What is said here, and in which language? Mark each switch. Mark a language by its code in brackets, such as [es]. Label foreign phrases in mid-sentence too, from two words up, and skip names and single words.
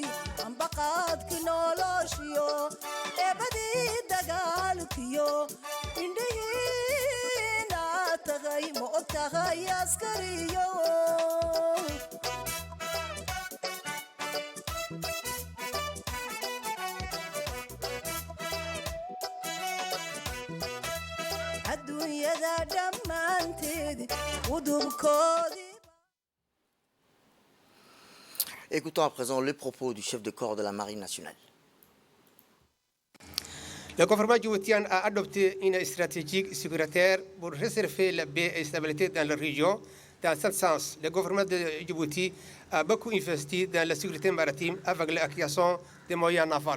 [so] ambaqaadki noloshiyo eebadii dagaalkiyo indhihiina tagay ma og tahay askariyo adduunyada dhammaanteed udubkoodii [fr] Écoutons à présent le propos du chef de corps de la Marine nationale. Le gouvernement djiboutien a adopté une stratégie sécuritaire pour réserver la paix et la stabilité dans la région. Dans ce sens, le gouvernement de Djibouti a beaucoup investi dans la sécurité maritime avec l'acquisition des moyens navals.